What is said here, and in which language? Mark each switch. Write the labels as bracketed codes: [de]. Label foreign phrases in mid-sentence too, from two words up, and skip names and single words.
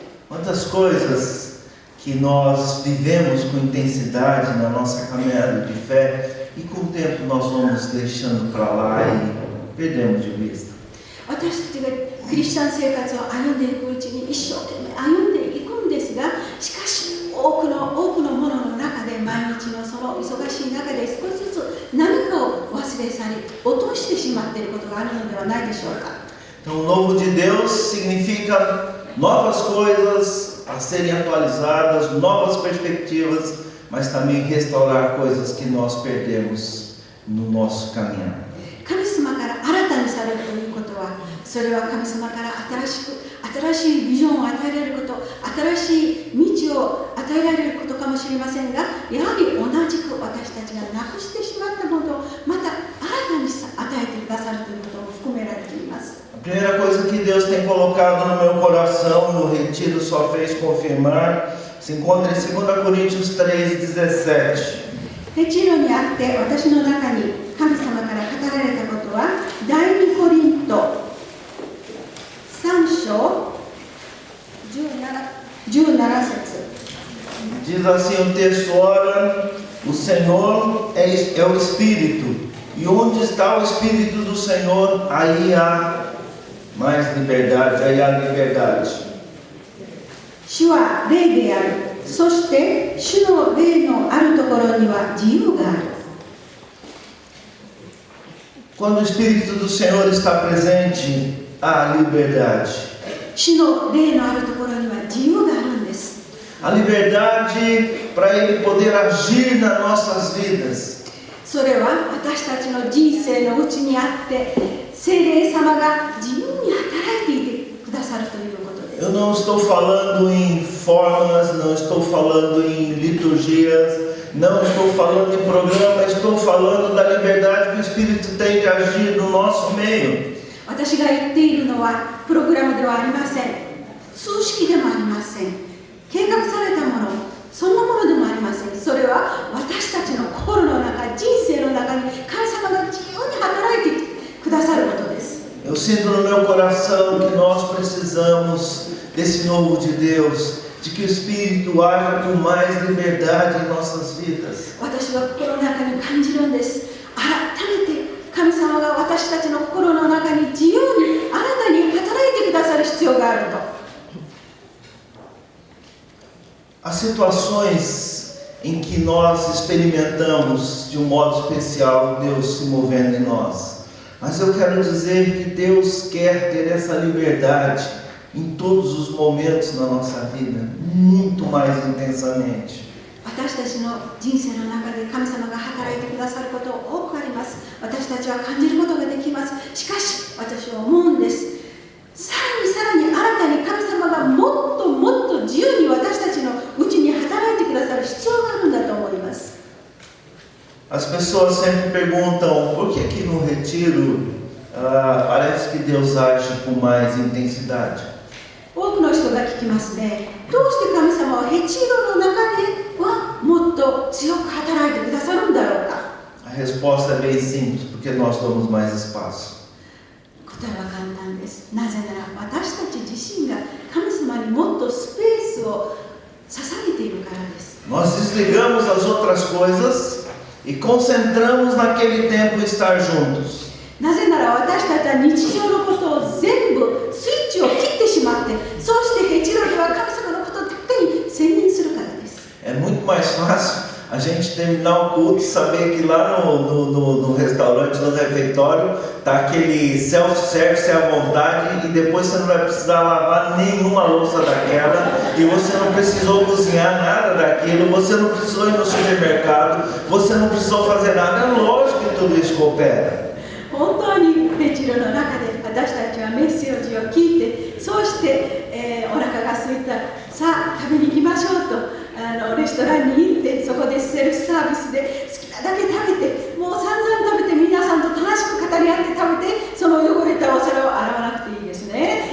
[pt] Quantas coisas que nós vivemos com intensidade na nossa caminhada de fé e com o tempo nós vamos deixando para lá e perdemos de vista. [ja] 私たちがクリスチャン生活を歩んでいくうちに一生懸命歩んでいくんですが、しかし多くのものの中で毎日のその忙しい中で少しずつ何かを忘れ去り落としてしまっていることがあるのではないでしょうか。 [pt] Então, o novo de Deus significa novas coisas a serem atualizadas, novas perspectivas, mas também restaurar coisas que nós perdemos no nosso caminhar. [ja] 神様から新たにされるということは、それは神様から新しいビジョンを与えられること、新しい道を与えられることかもしれませんが、やはり同じく私たちがなくしてしまったものをまた新たに与えてくださるということも含められています。 [pt] A primeira coisa que Deus tem colocado no meu coração, no retiro só fez confirmar, se encontra em 2 Coríntios 3:17. [ja] レチロにあって私の中に神様から語られたことは、第2コリント3章17節。 [pt] Diz assim o texto: ora, o Senhor é o Espírito, e onde está o Espírito do Senhor, aí há mais liberdade, aí há liberdade. [ja] 主は霊である。そして主の霊のあるところには自由がある。 [pt] Quando o Espírito do Senhor está presente, há liberdade. [ja] 主の霊のあるところには自由があるんです。 [pt] A liberdade para Ele poder agir nas nossas vidas. [ja] それは私たちの人生のうちにあって、聖霊様が自由に働いていてくださるということです。 [pt] Eu não estou falando em formas, não estou falando em liturgias, não estou falando em programa, estou falando da liberdade que o Espírito tem de agir no nosso meio. [ja] 私が言っているのはプログラムではありません。数式でもありません。計画されたもの、そんなものでもありません。それは私たちの心の中、人生の中に神様が自由に働いてくださることです。 [pt] Eu sinto no meu coração que nós precisamos desse novo de Deus, de que o Espírito haja com mais liberdade em nossas vidas. [ja] 私は心の中に感じるんです。改めて神様様が私たちの心の中に自由に新たに働いてくださる必要があると。 [pt] Há situações em que nós experimentamos de um modo especial Deus se movendo em nós. Mas eu quero dizer que Deus quer ter essa liberdade em todos os momentos da nossa vida, muito mais intensamente. [ja] 私たちの人生の中で神様が働いてくださること多くあります。私たちは感じることができます。しかし私は思うんです。さらに新たに神様がもっともっと自由に私たちのうちに働いてくださる必要があるんだと思います。 [pt] As pessoas sempre perguntam por que aqui no retiro parece que Deus age com mais intensidade. [ja] 多くの人が聞きますね。どうして神様はヘチロの中ではもっと強く働いてくださるんだろうか。 [pt] A resposta é bem simples, porque nós damos mais espaço. [ja] 答えは簡単です。なぜなら私たち自身が神様にもっとスペースを捧げているからです。 [pt] Nós desligamos as outras coisas e concentramos naquele tempo estar juntos. [ja] なぜなら私たちは日常のことを全部スイッチを切ってしまって、そうしてヘチロでは神様のことだけに専念するからです。 [pt] É muito mais fácil a gente terminar o culto e saber que lá no restaurante, no refeitório, tá aquele self-service à vontade e depois você não vai precisar lavar nenhuma louça daquela e você não precisou cozinhar nada daquilo, você não precisou ir no supermercado, você não precisou fazer nada. É lógico que tudo isso coopera. [ja] 本当にヘチロの中で私たちはメッセージを聞いて、そうして、お腹が空いた、さあ食べに行きましょうとレストランに行って、そこでセルフサービスで好きなだけ食べて、もう散々食べて皆さんと楽しく語り合って食べて、その汚れたお皿を洗わなくていいですね。